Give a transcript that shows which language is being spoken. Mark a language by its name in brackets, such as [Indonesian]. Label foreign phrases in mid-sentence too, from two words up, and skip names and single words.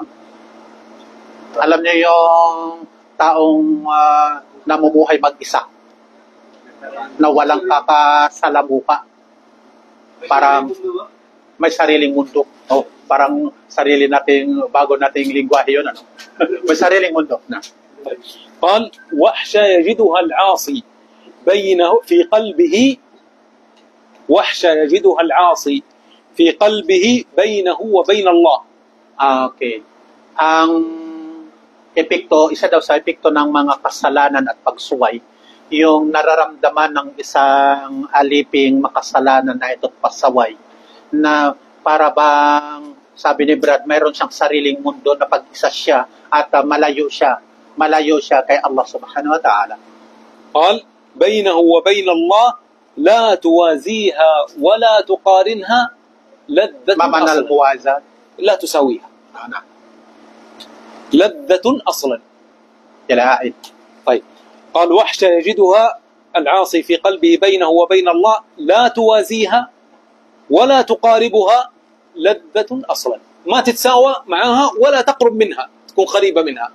[Filipino] Alam niyo yung taong namumuhay mag-isa, na walang kakasalamuha, parang may sariling mundo. Oh, parang sarili nating, bago nating lingwahe yun, ano? May sariling mundo na. [Arabic] قال وحشة يجدها العاصي بينه في قلبه وحشة يجدها العاصي في قلبه بينه وبين الله. [Filipino] Okay. Ang epekto, isa daw sa epekto ng mga kasalanan at pagsuway, yung nararamdaman ng isang aliping makasalanan na ito't pasaway, na para bang, sabi ni Brad, mayroon siyang sariling mundo na pag-isa siya at malayo siya kay Allah [Arabic] سبحانه وتعالى. قال بينه وبين الله لا توازيها ولا تقارنها لذة معنى أصلا الموازاة لا تساويها نعم لذة أصلا. جلائد. طيب قال وحشة يجدها العاصي في قلبه بينه وبين الله لا توازيها ولا تقاربها لذة أصلا، ما تتساوى معها ولا تقرب منها، تكون قريبة منها.